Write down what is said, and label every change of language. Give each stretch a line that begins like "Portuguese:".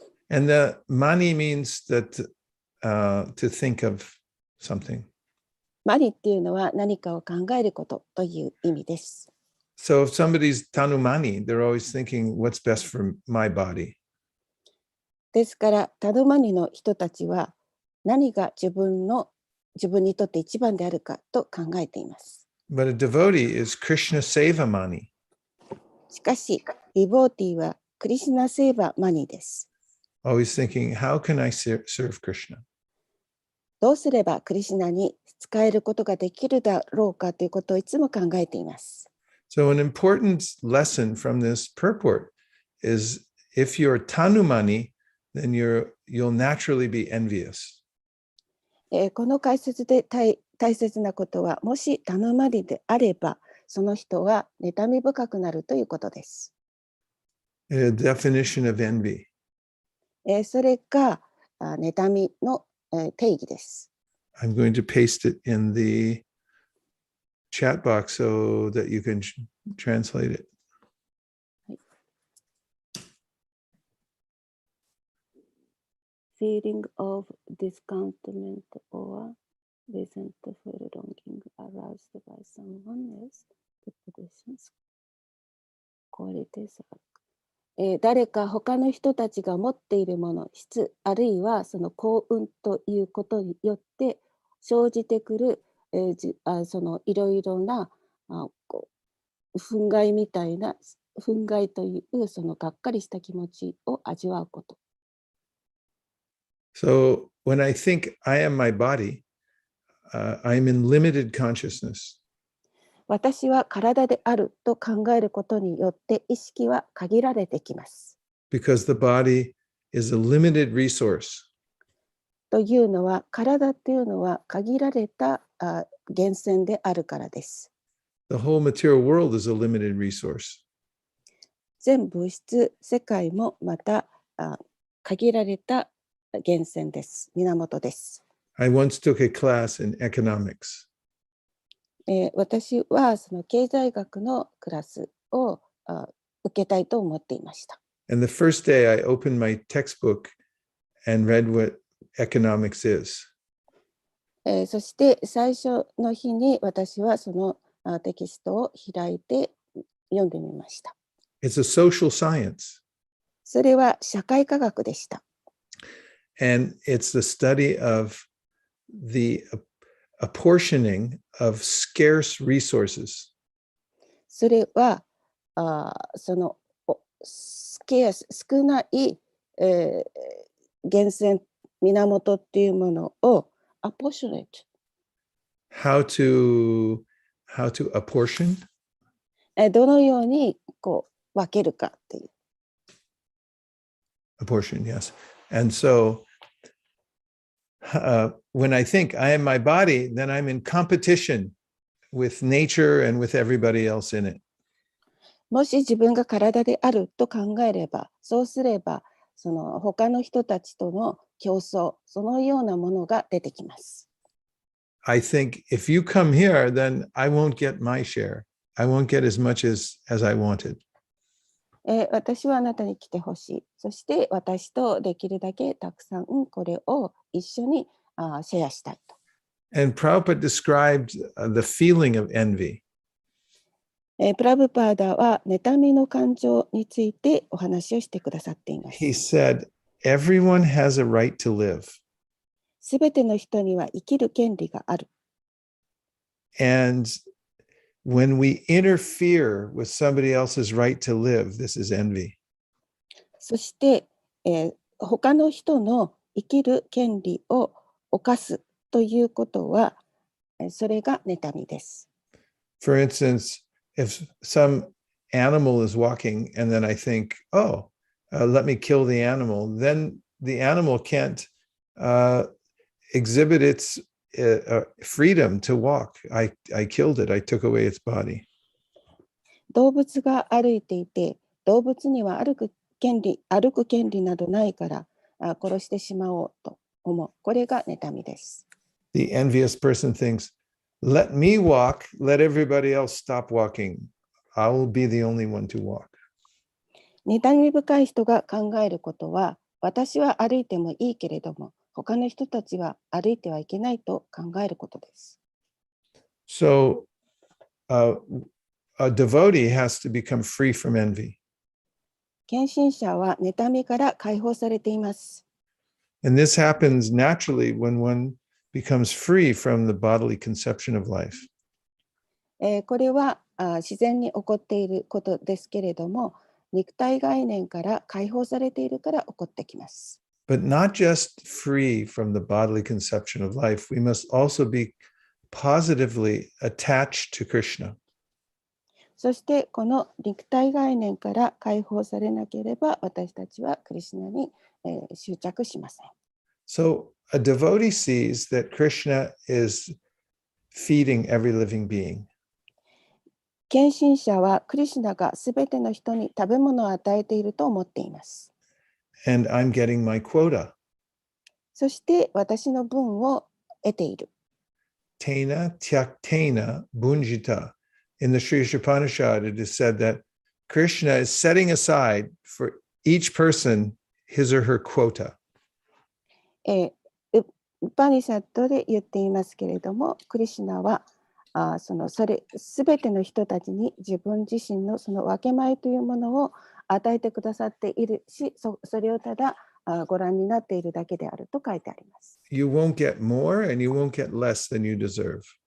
English: And the mani means that to think of something.
Japanese: マニっていうのは何かを考えることという意味です。
English: So if somebody's tanumani, they're always thinking, what's best for my body?
Japanese: ですから、タヌマニの人たちは何が自分にとって一番であるかと考えています。
English: But a devotee is Krishna Seva Mani.
Japanese: しかし、ディボーティーはクリシナセーバマニです。
English: Always thinking, how can I serve Krishna?
Japanese: どうすればクリシナに使えることができるだろうかということをいつも考えています。
English: So an important lesson from this purport is if you're tanumani, then you'll naturally be envious.
Japanese: この解説で大切なことは、もしタヌマニであれば、その人は妬み深くなるということです。
English: A definition of envy.
Japanese: それが妬みの定義です。
English: I'm going to paste it in the chat box so that you can translate it. Feeling of discontentment or resentful longing aroused by someone else possessions qualities.
Japanese: 誰か他の人たちが持っているもの、質、あるいはその幸運ということによって生じてくる、そのいろいろな憤慨みたいな、憤慨というそのがっかりした気持ちを味わうこと。
English: So when I think I am my body, I'm in limited consciousness.
Japanese: 私は体であると考えることによって意識は限られてきます。
English: Because the body is a limited resource.
Japanese: というのは、体というのは限られた源泉であるからです。
English: the whole material world is a limited resource.
Japanese: 全物質世界もまた限られた源泉です。源です。
English: I once took a class in economics.
Japanese: 私はその経済学のクラスを受けたいと思っていました。
English: And the first day I opened my textbook and read what economics is.
Japanese: そして最初の日に私はそのテキストを開いて読んでみました。
English: It's a social science.
Japanese: それは社会科学でした。
English: And it's the study of the apportioning of scarce resources.
Japanese: それはそのスケアス少ない、源泉源っていうものをapportionate
English: How to apportion?
Japanese: どのようにこう分けるかっていう。
English: Apportion, yes. And so when I think I am my body, then I'm in competition with nature and with everybody else in it.
Japanese: もし自分が体であると考えれば、そうすればその他の人たちとの競争、そのようなものが出てきます。
English: I think if you come here, then I won't get my share. I won't get as much as I wanted.
Japanese: 私はあなたに来てほしい。そして私とできるだけたくさんこれを一緒にシェアしたいと。
English: And Prabhupada described the feeling of envy.
Japanese: プラブパーダは妬みの感情についてお話をしてくださっています。
English: He said, everyone has a right to live.
Japanese: すべての人には生きる権利がある。
English: And when we interfere with somebody else's right to live, this is envy.
Japanese: そして、他の人の生きる権利を侵すということは、それが妬みです。
English: For instance, if some animal is walking and then I think, oh, let me kill the animal, then the animal can't exhibit its freedom to walk. I killed it. I took away its body.
Japanese: 動物が歩いていて、動物には歩く権利などないから殺してしまおうと思う。これが妬みです。
English: The envious person thinks, let me walk, let everybody else stop walking. I will be the only one to walk.
Japanese: 妬み深い人が考えることは、私は歩いてもいいけれども、他の人たちは歩いてはいけないと考えることです。
English: So a devotee has to become free from envy.
Japanese: 献身者は妬みから解放されています。
English: And this happens naturally when one becomes free from the bodily conception of life.
Japanese: これは自然に起こっていることですけれども、肉体概念から解放されているから起こってきます。
English: But not just free from the bodily conception of life, we must also be positively attached to Krishna.
Japanese: そしてこの肉体概念から解放されなければ私たちはクリシュナに執着しません。
English: So a devotee sees that Krishna is feeding every living being.
Japanese: 献身者はクリシュナがすべての人に食べ物を与えていると思っています。
English: And I'm getting my quota.
Japanese: そして私の分を得ている。
Sanskrit: Tena tyaktena bunjita.
English: In the Sri Upanishad, it is said that Krishna is setting aside for each person his or her quota.
Japanese: ウパニシャッドで言っていますけれども、クリシュナはそれすべての人たちに自分自身のその分け前というものを与えてくださっているし、それをただご覧になっているだけであると書いてあります。
English: You won't get more and you won't get less than you deserve.